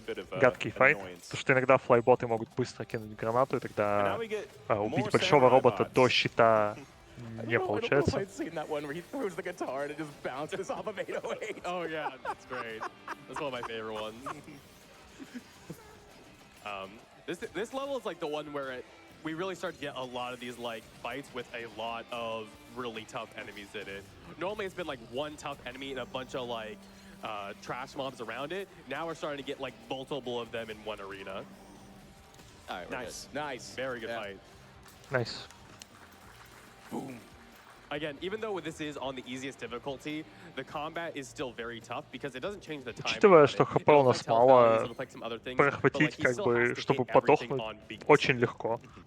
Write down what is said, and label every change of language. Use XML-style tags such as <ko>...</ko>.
<ru>Гадкий файт, потому что иногда флайботы могут быстро кинуть гранату, и тогда убить большого робота до щита не получается.</ru> <en>Oh yeah, that's great. That's one of my favorite ones. This level is like the one where we really start to get a lot of these like fights with a lot of really tough enemies in it. Normally it's been like one tough enemy and a bunch of like trash mobs around it. Now we're starting to get like multiple of them in one arena. All right, nice, very good fight. Nice. Boom. Again, even though this is on the easiest difficulty, the combat is still very tough because it doesn't change the time.</en> <ru>Учитывая, что ХП у нас мало, прохватить как бы, чтобы подохнуть, очень легко.</ru>